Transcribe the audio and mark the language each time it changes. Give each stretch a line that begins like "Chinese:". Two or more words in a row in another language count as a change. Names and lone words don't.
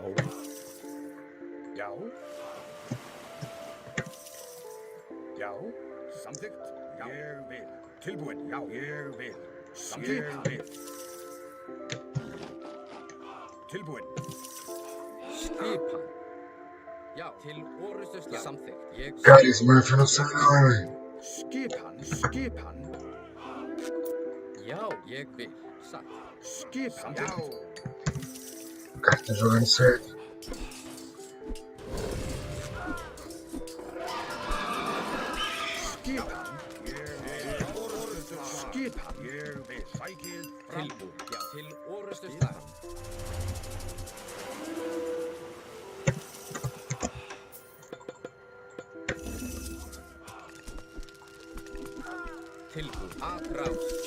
Icelandic: Já. Já. Samþykkt. Já. Ég vil. Tilbúin. Já. Ég vil. Samþykkt. Ég vil. Tilbúin. Skipan. Já. Til orustu slag. Samþykkt. Ég.
Portuguese: Cara, Smurf não sai não, velho.
Icelandic: Skipan. Já. Ég vil. Satt. Skipan. Já.
Portuguese: O cara tá jogando certo.
Icelandic: Skipan. Ég vil. Sækið. Tilbúin. Já. Til orustu slag. Tilbúin. Aðráð.